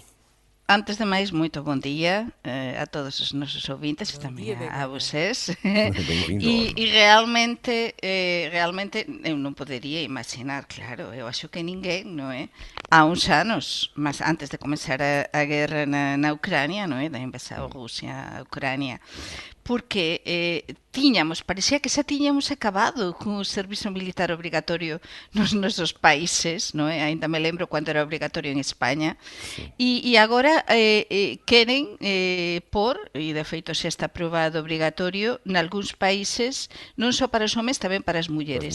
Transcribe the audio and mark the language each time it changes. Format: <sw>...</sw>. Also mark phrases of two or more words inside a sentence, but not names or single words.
<pt>Antes de mais, muito bom dia a todos os nossos ouvintes e também a vocês. E realmente eu não poderia imaginar, claro, eu acho que ninguém, não é? Há uns anos, mas antes de começar a guerra na Ucrânia, não é? Da invasão Rússia à Ucrânia,</pt> <gl>porque parecía que xa tiñamos acabado con o servizo militar obrigatorio nos nosos países, non é?</gl> <pt>Ainda me lembro</pt> <gl>cando era obrigatorio en España, e agora queren por, e de feito xa está aprobado obrigatorio nalgúns países, non só para os homens, tamén para as mulleres.</gl>